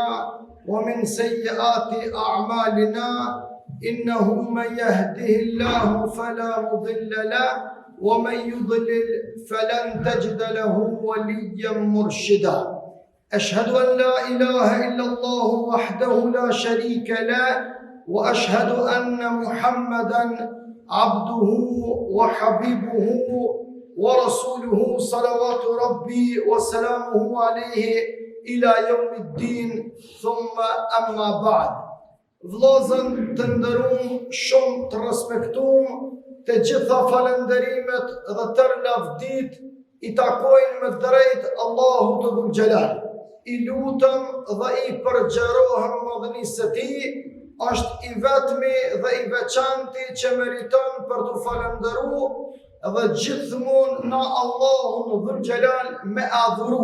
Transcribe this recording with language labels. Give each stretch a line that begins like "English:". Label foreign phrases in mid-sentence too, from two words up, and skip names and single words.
Arabic: ومن سيئات أعمالنا إنه من يهده الله فلا مضل له ومن يضلل فلن تجد له وليا مرشدا أشهد أن لا إله إلا الله وحده لا شريك له وأشهد أن محمدا عبده وحبيبه ورسوله صلوات ربي وسلامه عليه إلى يوم الدين ثم أما بعد.
Albanian: Vllazën të nderuam, shumë të respektuam, të gjitha falënderimet dhe tërë lavdit i takojnë me drejt Allahut të
Arabic: ذو الجلال.
Albanian: I lutëm dhe i përgjerohem madhënisë së Tij, është i vetmi dhe i veçanti që meriton për të falëndëruar dhe gjithmonë na Allahun
Arabic: ذو الجلال
Albanian: me adhuru.